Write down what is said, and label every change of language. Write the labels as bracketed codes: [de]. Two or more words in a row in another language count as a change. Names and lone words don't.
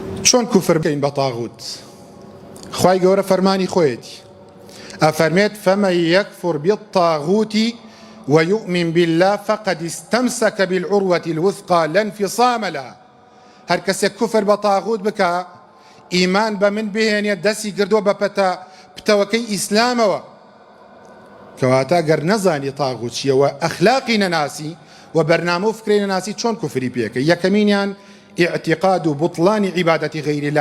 [ckb] چۆن کوفر بکەین بە تاغوت؟ خوای گەورە فەرمانی خۆیەتی ئەفەرمێت [ar] فەمەن یەکفر بالطاغوت ويؤمن بالله فقد استمسك بالعروة الوثقى لا انفصام لها. [ckb] هەر کەسێک کوفر بە تاغوت بکە ئیمان بە من بهێنێت دەستی کردووە بە پتەوەکەی ئیسلامەوە، کەواتە گەر نەزانی تاغوت چییە و ئەخلاقی نەناسی و بەرنامە و فکرەی نەناسی چۆن کوفری پێکە؟ یەکەمینیان ئیعتیقاد و بوتڵانی عیبادەتی غەیری لا.